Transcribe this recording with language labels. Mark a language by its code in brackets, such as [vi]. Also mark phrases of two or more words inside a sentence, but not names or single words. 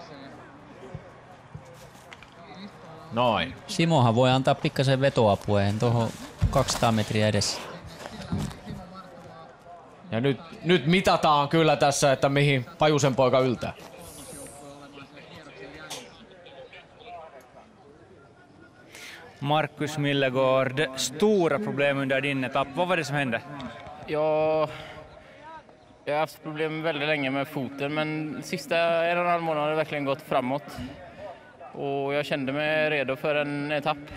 [fi] Noin. Simohan voi antaa pikkasen vetoapua tuohon 200 metriä edessä. Ja nyt mitataan kyllä tässä, että mihin Pajusen poika yltää. [sv] Marcus Millegård, stora problem under din etapp. Vad var det som hände? Ja, jag har haft problem väldigt länge med foten, men sista 1,5 månader har det verkligen gått framåt. Och jag kände mig redo för en etapp.